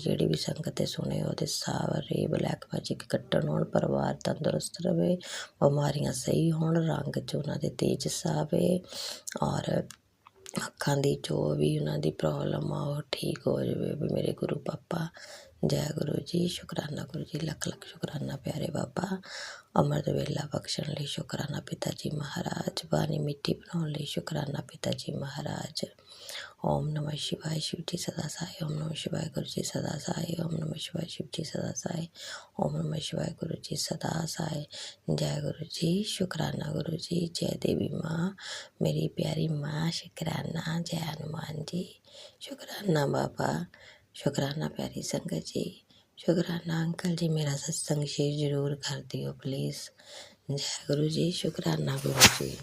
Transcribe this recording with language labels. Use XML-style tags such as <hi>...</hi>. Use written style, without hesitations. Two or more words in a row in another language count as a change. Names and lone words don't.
<pa>ਜਿਹੜੀ ਵੀ ਸੰਗਤ ਤੇ ਸੁਣੇ ਉਹਦੇ ਸਾਰੇ</pa> <en>black magic</en> <pa>ਕੱਟਣ ਹੋਣ, ਪਰਿਵਾਰ ਤੰਦਰੁਸਤ ਰਵੇ, ਬਿਮਾਰੀਆਂ ਸਹੀ ਹੋਣ, ਰੰਗ 'ਚ ਉਹਨਾਂ ਦੇ ਤੇਜਸ ਆਵੇ ਔਰ ਅੱਖਾਂ ਦੀ ਜੋ ਵੀ ਉਹਨਾਂ ਦੀ ਪ੍ਰੋਬਲਮ ਆ ਉਹ ਠੀਕ ਹੋ ਜਾਵੇ ਵੀ ਮੇਰੇ ਗੁਰੂ ਪਾਪਾ। ਜੈ ਗੁਰੂ ਜੀ। ਸ਼ੁਕਰਾਨਾ ਗੁਰੂ ਜੀ। ਲੱਖ ਲੱਖ ਸ਼ੁਕਰਾਨਾ ਪਿਆਰੇ ਬਾਬਾ। ਅੰਮ੍ਰਿਤ ਵੇਲਾ ਬਖਸ਼ਣ ਲਈ ਸ਼ੁਕਰਾਨਾ ਪਿਤਾ ਜੀ ਮਹਾਰਾਜ। ਬਾਣੀ ਮਿੱਠੀ ਬਣਾਉਣ ਲਈ ਸ਼ੁਕਰਾਨਾ ਪਿਤਾ ਜੀ ਮਹਾਰਾਜ।</pa> <hi>ਓਮ ਨਮः शिवाय शिव जी सदा साई। ओम नमः शिवाय गुरु जी सदा साई। ओम नमः शिवाय शिव जी सदा साई। ओम नमः शिवाय गुरु जी सदा साई। जय गुरु जी। शुकराना गुरु जी। जय देवी माँ, मेरी प्यारी माँ। शुकराना। जय हनुमान जी। शुकराना बाबा। शुकराना प्यारी संगत जी। शुक्राना अंकल जी, मेरा सत्संग शेयर जरूर कर दियो प्लीज़। जय गुरु जी, शुक्राना गुरु जी।</hi>